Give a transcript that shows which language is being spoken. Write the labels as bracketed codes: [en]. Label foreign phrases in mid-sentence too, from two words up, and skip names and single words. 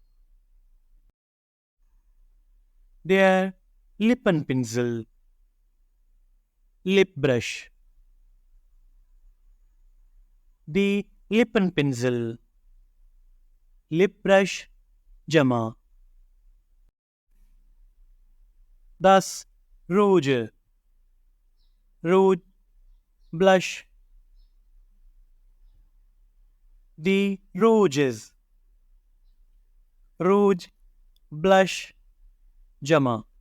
[de] Der Lippenpinsel, [en] lip brush. [de] Die Lippenpinsel, [en] lip brush [de] जमा। Das Rouge, Rouge, blush। Die Rouges, Rouge, blush जमा।